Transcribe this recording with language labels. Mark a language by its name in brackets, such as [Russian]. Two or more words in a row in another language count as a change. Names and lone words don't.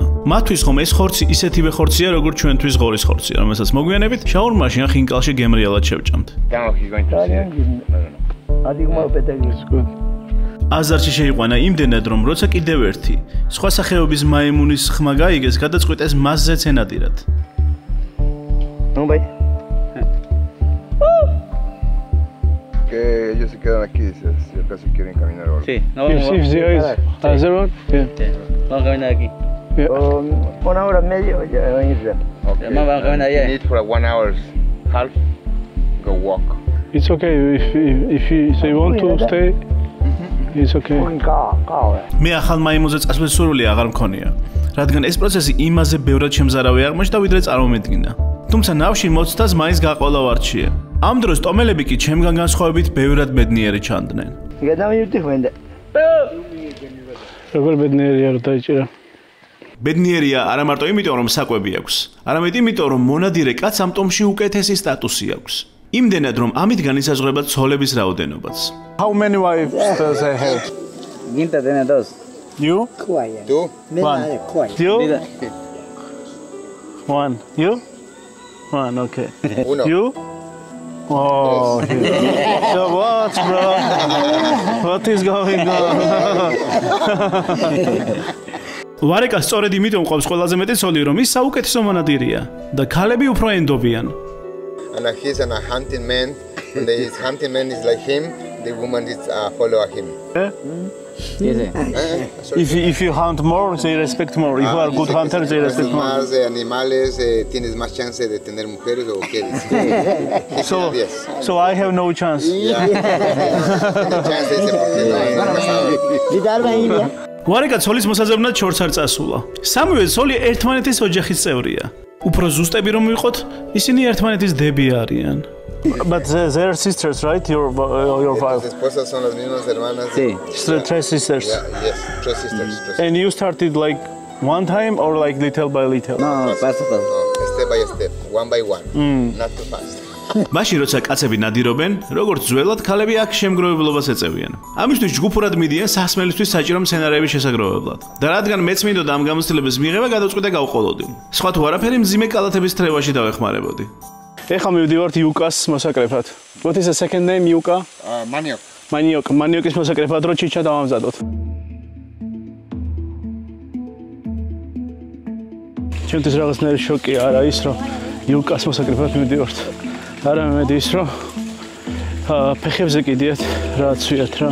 [Georgian] მათთვის ხომ ეს ხორცი ისეთივე ხორცია, როგორც ჩვენთვის ღორის ხორცია, რომელსაც მოგვიანებით შაურმაში ან ხინკალში გემრიელად შევჭამთ. აზარტში შეიყვანა იმდენად, რომ როცა კიდევ ერთი სხვა სახეობის მაიმუნის ხმა გაიგეს, გადაწყვიტეს მასზეც ენადირად. [Spanish] Que ellos se quedan aquí, si acaso quieren caminar o algo. Sí, no vamos. Vamos Vamos a caminar aquí. Una hora media ya van a ir ya. Okay. Además van a caminar allá. [English] Need for 1 hour half, go walk. It's okay if you want to stay. It's okay. [Georgian] მე ახალ მაიმუნზე წასვლის სურვილი აღარ მქონია, რადგან ეს პროცესი იმაზე ბევრად შემზარავი აღმოჩნდა, ვიდრე წარმომედგინა. თუმცა ნავში მოცდას მაინც გაყოლა ვარჩია. ამ დროს ტომელები კი ჩემგან განსხვავებით ბევრად ბედნიერი ჩანდნენ. როგორ ბედნიერი არ დაიჭირა? ბედნიერია არა მარტო იმიტომ, რომ საკვები აქვს, არამედ იმიტომ, რომ მონადირე კაცს ამ ტომში უკეთესი სტატუსი აქვს. იმდენად, რომ ამით განისაზღვრება ცოლების რაოდენობაც. [English] How many wives does I have? [Spanish] Ginta tiene 2. [English] You? 2? One. You? 1. You? One, okay. [Spanish] Uno. [English] You? Oh, so what, bro? What is going on? [Georgian] ვარეკა სწორედ იმიტომ ყავს ყველაზე მეტი ცოლი, რომ ის საუკეთესო მონადირეა და ქალები უფრო ენდობიან. [English] And he's a hunting man. And his hunting man is like him. The woman is follow him. If you hunt more, they respect more. If you are good hunter, they respect more. [Spanish] Más animales, tienes más chance de tener mujeres o quieres. [English] So I have no chance. [Georgian] ვარეკა ცოლის მოსაძებნად შორს არ წასულა. სამივე ცოლი ერთმანეთის ოჯახის წევრია. უფრო ზუსტები რომ ვიყოთ, ისინი ერთმანეთის დები არიან. [English] But they're sisters, right? Your wife. [Spanish] Las esposas son las mismas hermanas. Sí. [English] Three sisters. Yes, three sisters. And you started like one time or like little by little? [Spanish] No, paso. [English] No, step by step, one by one, not too fast. [Georgian] მაშინ როცა კაცები ნადირობენ, როგორც ძველად ქალები აქ შემგროვებლობას ეწევიან. ამისთვის ჯგუფურად მიდიან სასმელისთვის საჭირო მცენარეების შესაგროვებლად. და რადგან მეც მინდოდა ამ გამოცდილების მიღება, გადავწყვიტე გავყოლოდი. სხვა თუ არაფერი მძიმე კალათების თრევაში დავეხმარებოდი. ეხლა მივდივართ იუკას მოსაკრეფად. [English] What is the second name, Yuka? Maniok. [Georgian] Maniokის მოსაკრეფად რო ჩიჩა დავამზადოთ. ჩემთვის რაღაცნაირი შოკი არა ის, რომ იუკას მოსაკრეფად მივდივართ. არა მედი ის, რომ ფეხებზე კიდიათ რა ცვიათ რა.